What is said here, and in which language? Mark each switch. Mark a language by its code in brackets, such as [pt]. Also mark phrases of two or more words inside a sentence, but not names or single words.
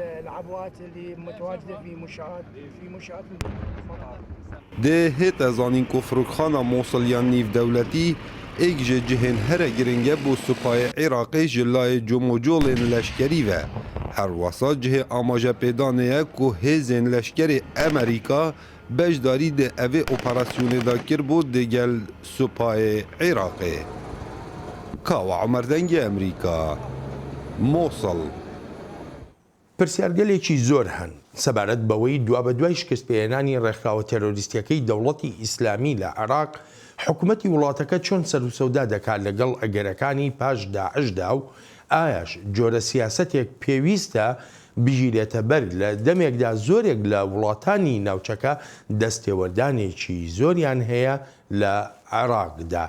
[ku] Dê hêt zanîn ku firokxana Mosil ya nîvdewletî êk ji cihên here giringe bû Supayê Iraqê ji layê comocolên leşkerî ve. Her wasa cihê amajepêdanê ye ku hêzên leşkerê Amerîka beşdarî di evê operasyonê da kir bû digel Supayê Iraqê. Kawa Umer dengê Amerîka, Mosil. [ckb] پرسیارگەلێکی زۆر هەن سەبارەت بەوەی دوا بە دوای شکستپێهێنانی ڕێکخراوە تێرۆریستیەکەی دەوڵەتی ئیسلامی لە عێراق حکوومەتی وڵاتەکە چۆن سەروسەودا دەکات لەگەڵ ئەگەرەکانی پاش داعشدا و ئایاش جۆرە سیاسەتێک پێویستە بژیرێتە بەر لە دەمێکدا زۆرێک لە وڵاتانی ناوچەکە دەستێوەردانێکی زۆریان هەیە لە عێراقدا.